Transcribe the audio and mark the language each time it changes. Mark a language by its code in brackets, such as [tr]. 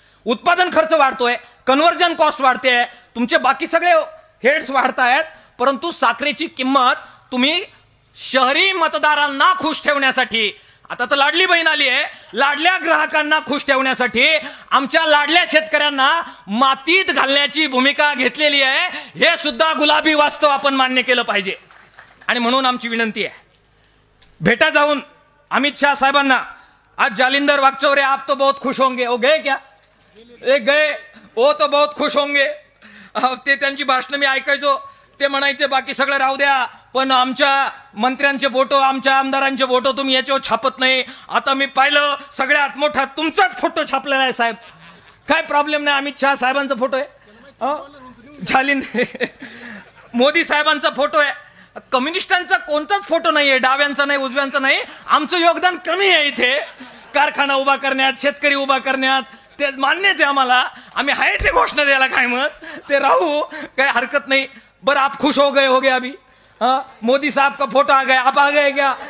[mr] उत्पादन खर्च वाढतोय, कन्व्हर्जन कॉस्ट वाढते, तुमचे बाकी सगळे हेड्स वाढतायत, परंतु साखरेची किंमत तुम्ही शहरी मतदारांना खुश ठेवण्यासाठी, आता तर लाडली बहीण आली आहे, लाडल्या ग्राहकांना खुश ठेवण्यासाठी आमच्या लाडल्या शेतकऱ्यांना मातीत घालण्याची भूमिका घेतलेली आहे. हे सुद्धा गुलाबी वास्तव आपण मान्य केलं पाहिजे. आणि म्हणून आमची विनंती आहे, भेटा जाऊन अमित शाह साहेबांना. आज जालिंदर वागचौरे, [hi] आप तो बहुत खुश होंगे, वो गए क्या? एक गए वो तो बहुत खुश होंगे. [mr] ते त्यांची भाषणं मी ऐकायचो. ते म्हणायचे बाकी सगळं राहू द्या, पण आमच्या मंत्र्यांचे फोटो, आमच्या आमदारांचे फोटो तुम्ही याच्यावर छापत नाही. आता मी पाहिलं सगळ्यात मोठा तुमचाच फोटो छापलेला आहे साहेब. काय प्रॉब्लेम नाही, अमित शहा साहेबांचा फोटो आहे, झालिंदर मोदी साहेबांचा फोटो आहे. कम्युनिस्टांचा कोणताच फोटो नाहीये, डाव्यांचा नाही, उजव्यांचा नाही. आमचं योगदान कमी आहे इथे कारखाना उभा करण्यात, शेतकरी उभा करण्यात. ते मान्यच आहे आम्हाला, आम्ही आहे ते घोषणा द्यायला काय मत ते राहू, काही हरकत नाही. [hi] बरं आप खुश हो गए अभी, हाँ मोदी साहब का फोटो आ गया, आप आ गए क्या?